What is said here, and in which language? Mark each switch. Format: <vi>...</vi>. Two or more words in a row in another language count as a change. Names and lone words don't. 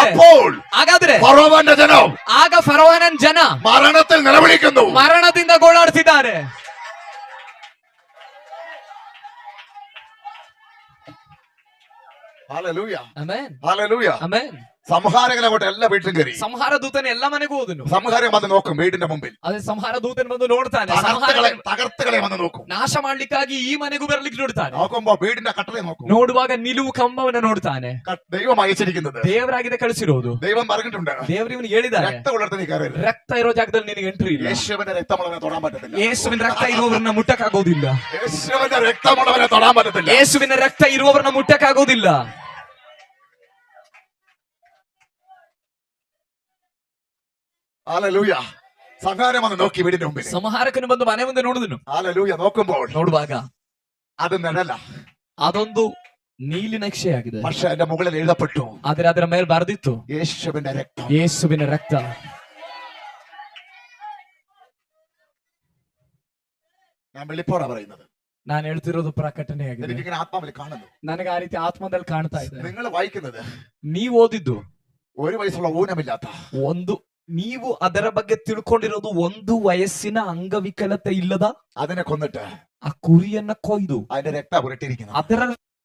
<ml>അപ്പോൾ</ml> <kn>ಹಾಗಾದ್ರೆ</kn> <ml>ഫറവോന്റെ ജനം</ml> <kn>ಆಗ ಫರೋಹನ ಜನ</kn> <ml>മരണത്തിൽ നിലവിളിക്കുന്നു.</ml> <kn>ಮರಣದಿಂದ ಗೋಳಾಡ್ತಿದ್ದಾರೆ.</kn> <ml>ഹല്ലേലൂയ,</ml> <kn>ಆಮೆನ್,</kn> <ml>ഹല്ലേലൂയ.</ml> <kn>ಆಮೆನ್.</kn> <ml>സംഹാരകൻ അങ്ങോട്ട് എല്ലാ വീട്ടിലും കയറി.</ml> <kn>ಸಂಹಾರ ದೂತನ ಎಲ್ಲ ಮನೆಗೂ ಹೋದನು.</kn> <ml>സംഹാരം വന്ന് നോക്കും വീടിന്റെ മുമ്പിൽ.</ml> <kn>ಅದೇ ಸಂಹಾರ ದೂತನ ಬಂದು ನೋಡ್ತಾನೆ.</kn> <ml>തകർത്തുകളെ വന്ന് നോക്കും.</ml> <kn>ನಾಶ ಮಾಡ್ಲಿಕ್ಕಾಗಿ ಈ ಮನೆಗೂ ಬರ್ಲಿಕ್ಕೆ ನೋಡ್ತಾನೆ.</kn> <ml>നോക്കുമ്പോ വീടിന്റെ കട്ടളെ നോക്കും.</ml> <kn>ನೋಡುವಾಗ ನಿಲುವು ಕಂಬವನ್ನ ನೋಡ್ತಾನೆ.</kn> <ml>ദൈവം അയച്ചിരിക്കുന്നത്,</ml> <kn>ದೇವರಾಗಿದೆ ಕಳಿಸಿರೋದು.</kn> <ml>ദൈവം പറഞ്ഞിട്ടുണ്ട്,</ml> <kn>ದೇವರು ಇವನಿಗೆ ಹೇಳಿದ್ದಾರೆ,</kn> <ml>രക്തമുള്ളിടത്ത് നീ കയറരുത്.</ml> <kn>ರಕ್ತ ಇರೋ ಜಾಗದಲ್ಲಿ ನಿನಗೆ ಎಂಟ್ರಿ ಇಲ್ಲ.</kn> <ml>യേശുവിന്റെ രക്തമുള്ളവനെ തൊടാൻ പറ്റത്തില്ല.</ml> <kn>ಯೇಸುವಿನ ರಕ್ತ ಇರುವವರನ್ನ ಮುಟ್ಟಕ್ಕಾಗೋದಿಲ್ಲ.</kn> <ml>യേശുവിന്റെ രക്തമുള്ളവനെ തൊടാൻ പറ്റത്തില്ല.</ml> <kn>ಯೇಸುವಿನ ರಕ್ತ ಇರುವವರನ್ನ ಮುಟ್ಟಕ್ಕಾಗೋದಿಲ್ಲ.</kn> <ml>ഹല്ലേലൂയ. സംഹാരം വന്ന് നോക്കി വീടിന്റെ മുമ്പിൽ.</ml> <kn>ಸಂಹಾರಕನು ಬಂದು ಮನೆ ಮುಂದೆ ನೋಡಿದನು.</kn> <ml>ഹല്ലേലൂയ. ನೋക്കുമ്പോൾ</ml> <kn>ನೋಡುವಾಗ</kn> <ml>അത് നിഴല,</ml> <kn>ಅದೊಂದು ನೀಲಿ ನಕ್ಷೆಯಾಗಿದೆ.</kn> <ml>പക്ഷെ അതിന്റെ മുകളിൽ എഴുതപ്പെട്ടു,</ml> <kn>ಆದ್ರೆ ಅದರ ಮೇಲೆ ಬರೆದಿತ್ತು</kn> <ml>യേശുവിന്റെ രക്തം.</ml> <kn>ಯೇಸುವಿನ ರಕ್ತ.</kn> <ml>ഞാൻ വെളിപ്പോടാ പറയുന്നത്.</ml> <kn>ನಾನು ಹೇಳ್ತಿರೋದು ಪ್ರಕಟಣೆಯಾಗಿದೆ.</kn> <ml>എനിക്കിങ്ങനെ ആത്മാവിൽ കാണുന്നു.</ml> <kn>ನನಗೆ ಆ ರೀತಿ ಆತ್ಮದಲ್ಲಿ ಕಾಣ್ತಾ ಇದೆ.</kn> <ml>നിങ്ങൾ വായിക്കുന്നത്</ml> <kn>ನೀವು ಓದಿದ್ದು</kn> <ml>ഒരു വയസ്സുള്ള ഊനമില്ലാത്ത,</ml> <kn>ಒಂದು ನೀವು ಅದರ ಬಗ್ಗೆ ತಿಳ್ಕೊಂಡಿರೋದು ಒಂದು ವಯಸ್ಸಿನ ಅಂಗವಿಕಲತೆ ಇಲ್ಲದ</kn> <ml>അതിനെ കൊന്നിട്ട്</ml> <kn>ಆ ಕುರಿಯನ್ನ ಕೊಯ್ದು</kn> <ml>അതിന്റെ രക്തം പുരട്ടിയിരിക്കുന്നത്.</ml> <kn>ಅದರ</kn>